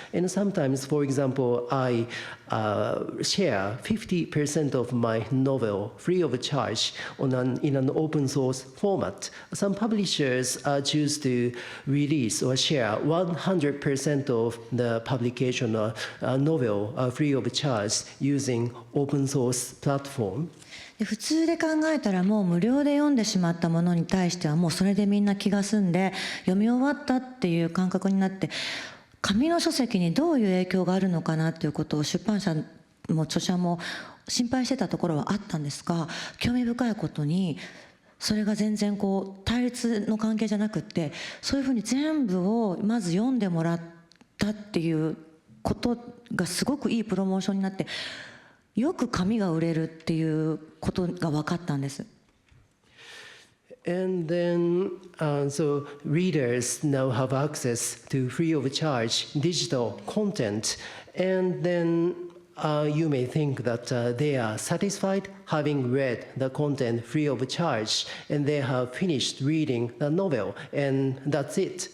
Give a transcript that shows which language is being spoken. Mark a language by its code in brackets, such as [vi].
[en] And sometimes, for example, I share 50% of my novel free of charge in an open source format. Some publishers choose to release or share 100% of the publication or novel free of charge using open source platform. [ja] 普通で考えたらもう無料で読んでしまったものに対してはもうそれでみんな気が済んで読み終わったっていう感覚になって、紙の書籍にどういう影響があるのかなっていうことを出版社も著者も心配してたところはあったんですが、興味深いことにそれが全然対立の関係じゃなくって、そういうふうに全部をまず読んでもらったっていうことがすごくいいプロモーションになって、よく紙が売れるっていうことが分かったんです。 [en] And then, so readers now have access to free of charge digital content. And then you may think that they are satisfied having read the content free of charge, and they have finished reading the novel, and that's it.